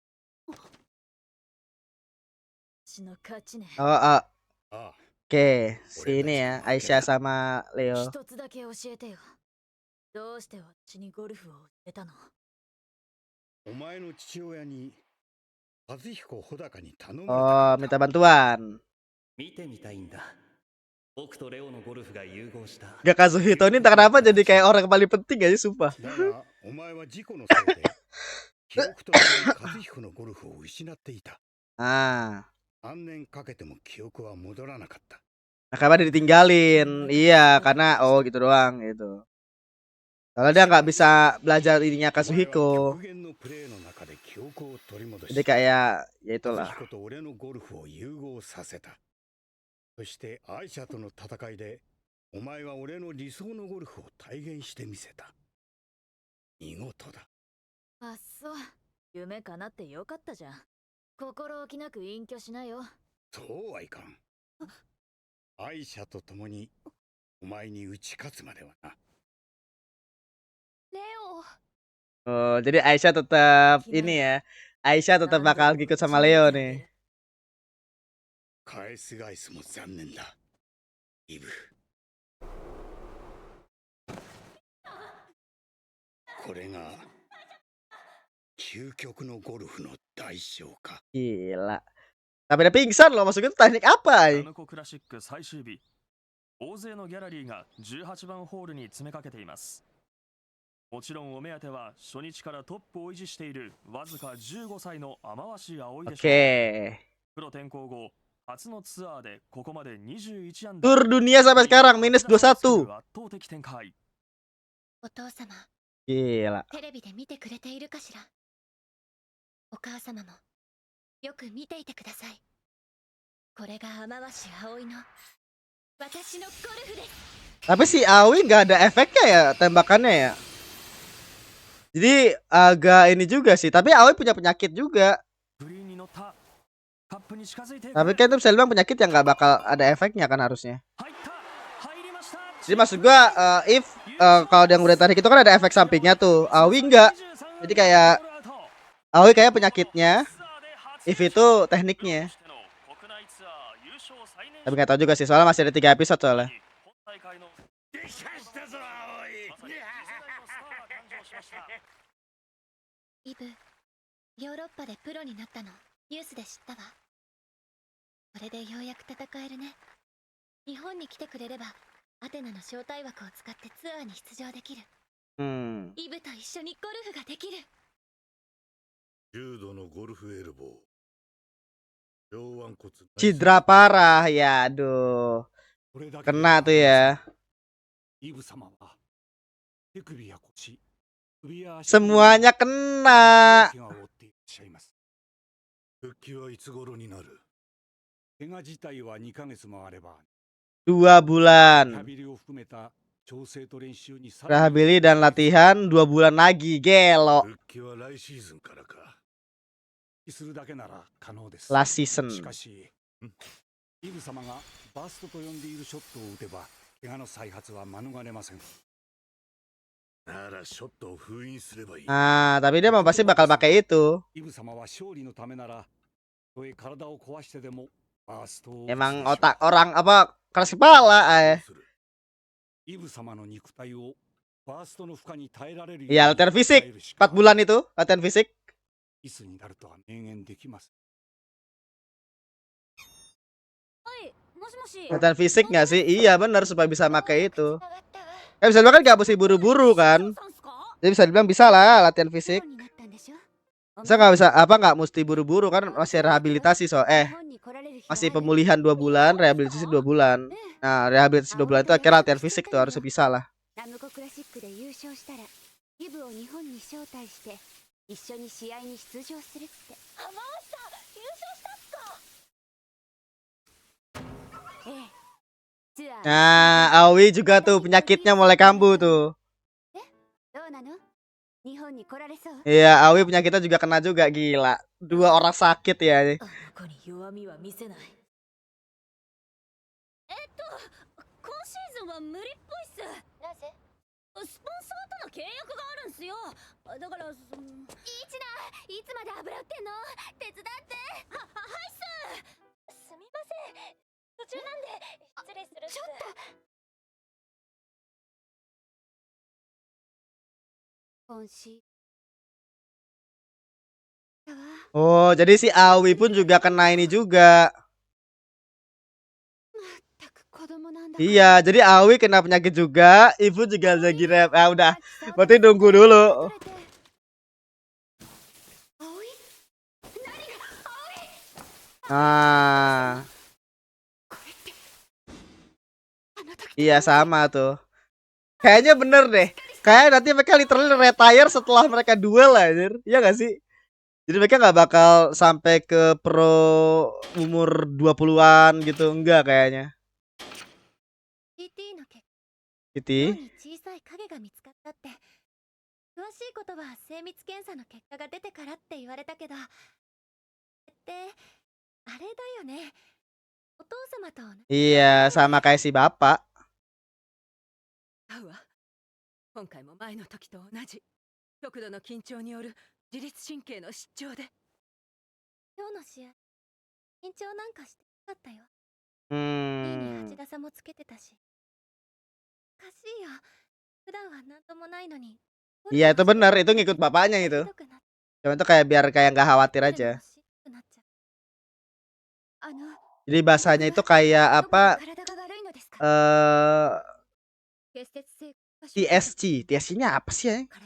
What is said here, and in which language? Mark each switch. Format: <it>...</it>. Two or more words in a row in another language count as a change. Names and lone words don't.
<ja>私の勝ちね。 Oh, oh. ああ、</ja> <id>Oke, sini ya Aisyah sama Leo.</id> <ja>一つだけ教えてよ。どうして私にゴルフを教えたの？お前の父親に和彦穂高に頼む。</ja> <id>Oh, minta bantuan.</id> <ja>見てみたいんだ。僕とレオのゴルフが融合した。</ja> <id>Gak Kazuhito ini entah kenapa jadi kayak orang paling penting aja sumpah.</id> <ja>だがお前は事故のせいで記憶とともに和彦のゴルフを失っていた。 Ah, 3年かけても記憶は戻らなかった。</ja> <id>nah, karena dia ditinggalin. Iya, karena oh gitu doang gitu. Kalau dia nggak bisa belajar ininya</id> <ja>お前は Kazuhiko. 極限のプレーの中で記憶を取り戻し</ja> <id>Jadi kayak ya</id> <ja>和</ja> <id>itulah.</id> <ja>彦と俺のゴルフを融合させた。そしてアイシャとの戦いでお前は俺の理想のゴルフを体現してみせた。見事だ。あっそう。夢叶ってよかったじゃん。心置きなく隠居しなよ。そうはいかん。アイシャと共にお前に打ち勝つまではな。レオ。</ja> <id>Oh, jadi Aisyah tetap ini ya. Aisyah tetap bakal ikut sama Leo nih.</id> <ja>返す返すも残念だ。イブ。これが究極のゴルフの代償か。</ja> <id>Gila. Tapi dia pingsan loh, maksudnya itu teknik apa</id> <ja>ナ</ja> <id>ini?</id> <ja>ムコクラシック最終日。大勢のギャラリーが18番ホールに詰めかけています。もちろんお目当ては初日からトップを維持しているわずか15歳の雨鷲葵でしょう。</ja> <id>Oke.</id> <ja>プロ転向後、 初のツアーでここまで21安打。</ja> <id>Tur dunia sampai sekarang minus 21.</id> <ja>圧倒的展開。お父様</ja> <id>Gila.</id> <ja>テレビで見てくれているかしら。お母様もよく見ていてください。これが雨橋葵の私のゴルフです。</ja> <id>Tapi si Aoi nggak ada efeknya ya tembakannya ya. Jadi agak ini juga sih. Tapi Aoi punya penyakit juga.</id> <ja>グリーンに乗ったカップに近づいて</ja> <id>Tapi kan itu bisa dibilang penyakit yang nggak bakal ada efeknya kan harusnya.</id> <ja>入った入りました。</ja> <id>Jadi maksud gua if kalau yang udah tarik itu kan ada efek sampingnya tuh. Aoi nggak. Jadi kayak Aoi kayak penyakitnya. If itu tekniknya. Tapi nggak tahu juga sih soalnya masih ada 3 episode soalnya.</id> <ja>できましたぞ葵。イブ、ヨーロッパでプロになったのニュースで知ったわ。これでようやく戦えるね。日本に来てくれればアテナの招待枠を使ってツアーに出場できる。イブと一緒にゴルフができる。重度のゴルフエルボー。両腕骨。</ja> <id>Cedera parah ya, aduh. Kena tuh ya.</id> <ja>イブ様は手首や腰、首や足</ja> <id>Semuanya kena.</id> <ja>怪我を負っていらっしゃいます。復帰はいつ頃になる？怪我自体は2ヶ月もあれば、</ja> <id>2</id> <ja>リハ</ja> <id>bulan.</id> <ja>ビリを含めた調整と練習にさ</ja> <id>Rehabilit dan latihan 2 bulan lagi. Gelo.</id> <ja>復帰は来シーズンからか。復帰するだけなら可能です。</ja> <en>Last season.</en> <ja>しかし、イブ様がバーストと呼んでいるショットを打てば、怪我の再発は免れません。ならショットを封印すればいい。</ja> <id>Ah, tapi dia mah pasti bakal pakai itu.</id> <ja>イブ様は勝利のためなら、たとえ体を壊してでもバーストを。</ja> <id>Emang otak orang apa keras kepala.</id> <ja>イブ様の肉体をバーストの負荷に耐えられるよう</ja> <id>Iya, latihan fisik 4 bulan itu, latihan fisik.</id> <ja>いつになるとは明言できます。はいもしもし</ja> <id>Latihan fisik nggak sih? Iya bener supaya bisa pakai itu. Bisa dibilang kan nggak mesti buru-buru kan?</id> <ja>さんすか</ja> <id>Jadi bisa dibilang bisa lah latihan</id> <ja>プロ</ja> <id>fisik.</id> <ja>になったんでしょ。</ja> <id>Bisa nggak bisa apa nggak mesti buru-buru kan masih rehabilitasi so</id> <ja>日本に来られる日がある。</ja> <id>masih pemulihan 2 bulan, rehabilitasi 2 bulan. Nah rehabilitasi 2 bulan itu akhirnya latihan fisik tuh harus bisa lah.</id> <ja>ラムコクラシックで優勝したらイブを日本に招待して一緒に試合に出場するって。あ、マーサ優勝したっすか。ええ。ツアー</ja> <id>Nah Aoi juga tuh penyakitnya mulai kambuh tuh.</id> <ja>どうなの？日本に来られそう？</ja> <id>Iya Aoi penyakitnya juga kena juga gila. 2 orang sakit ya.</id> <ja>あの子に弱みは見せない。今シーズンは無理っぽいっす。なぜ？スポンサーとの契約があるんすよ。だからいいちな、いつまで油売ってんの？手伝って。はいっす。すみません。途中なんで失礼するっす。ちょっと。今シーズン。</ja> <id>Oh jadi si Aoi pun juga kena ini juga.</id> <ja>全く子供なんだ。</ja> <id>Iya jadi Aoi kena penyakit juga. Ibu juga lagi rep. Ah udah. Berarti nunggu dulu. Ah. Iya sama tuh. Kayaknya bener deh. Kayak nanti mereka literally retire setelah mereka duel anjir. Iya gak sih? Jadi mereka nggak bakal sampai ke pro umur 20-an gitu. Enggak kayaknya.</id> <ja>CT の結</ja> <id>Gitu.</id> <ja>果に小さい影が見つかったって。詳しいことは精密検査の結果が出てからって言われたけど。ってあれだよね。お父様と同じ。</ja> <id>Iya sama kayak si bapak.</id> <ja>合うわ。今回も前の時と同じ。極度の緊張による自律神経の失調で。今日の試合緊張なんかしてなかったよ。2位に Hmm. 8打差もつけてたし。おかしいよ。普段はなんともないのに。</ja> <id>Iya itu bener. Itu ngikut bapaknya itu. Cuma itu kayak biar kayak nggak khawatir aja. Jadi bahasanya itu kayak apa? TSC. TSC-nya apa sih ya?</id>